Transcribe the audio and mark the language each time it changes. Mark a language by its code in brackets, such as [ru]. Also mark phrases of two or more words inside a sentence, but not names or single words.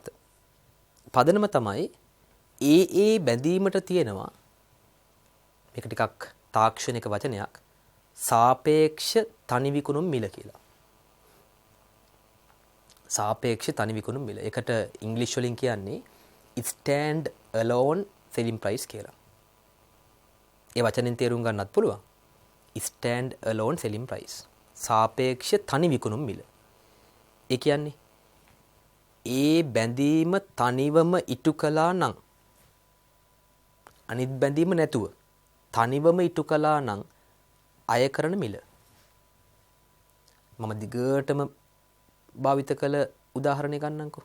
[si] පදනම තමයි ඒ බැඳීමට තියෙනවා මේක ටිකක් තාක්ෂණික වචනයක් සාපේක්ෂ තනි විකුණුම් මිල කියලා. සාපේක්ෂ තනි විකුණුම් මිල. ඒකට ඉංග්‍රීසි වලින් කියන්නේ [en] stand alone selling price [si] කියලා. ඒ වචනෙන් තේරුම් ගන්නත් පුළුවන්. [en] stand alone selling price. [si] සාපේක්ෂ තනි විකුණුම් මිල. ඒ කියන්නේ ඒ බැඳීම තනිවම ඉටු කළා නම් අනිත් බැඳීම නැතුව තනිවම ඉටු කළා නම් අය කරන මිල. මම දිගටම භාවිත කළ උදාහරණයක් ගන්නම්කෝ.